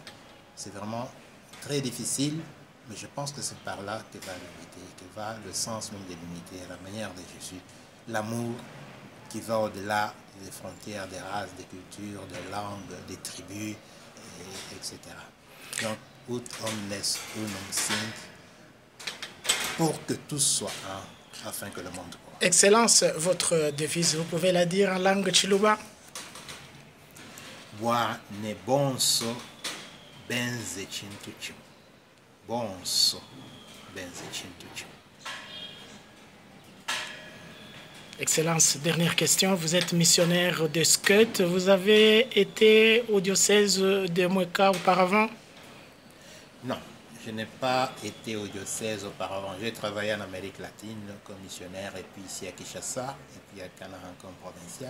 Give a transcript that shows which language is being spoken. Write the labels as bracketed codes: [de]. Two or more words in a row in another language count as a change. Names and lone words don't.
[fr] C'est vraiment très difficile, mais je pense que c'est par là que va l'unité, que va le sens même de l'unité, à la manière de Jésus, l'amour qui va au-delà des frontières, des races, des cultures, des langues, des tribus, etc. Donc, [la] ut omnes unum sint, [fr] pour que tous soient un, afin que le monde croit. Excellence, votre devise, vous pouvez la dire en langue Chiluba? [lua] Boa ne bonso benze chintuchim. Bonso benze chintuchim. [fr] Excellence, dernière question. Vous êtes missionnaire de Skut. Vous avez été au diocèse de Mweka auparavant? Non, je n'ai pas été au diocèse auparavant. J'ai travaillé en Amérique latine comme missionnaire, et puis ici à Kinshasa, et puis à Canara comme provincial.